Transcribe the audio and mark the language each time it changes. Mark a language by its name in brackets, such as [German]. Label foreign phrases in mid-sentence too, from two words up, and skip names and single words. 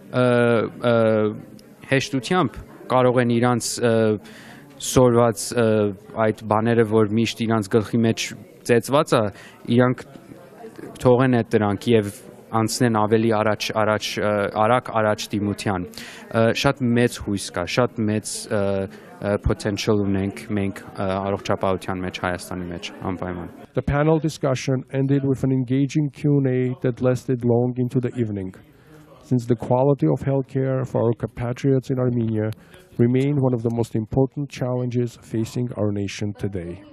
[Armenian] հեշտությամբ կարող են իրանց սորված այդ բաները, որ միշտ իրանց գլխի մեջ ծեծված է, իրանք թողեն այդ դրանք եւ անցնեն ավելի արագ դիմության։ Շատ մեծ հույս կա, շատ մեծ potential ունենք մենք առողջապահության մեջ, Հայաստանի մեջ անպայման։ [English] The panel discussion ended with an engaging Q&A that lasted long into the evening. Since the quality of healthcare for our compatriots in Armenia remain one of the most important challenges facing our nation today.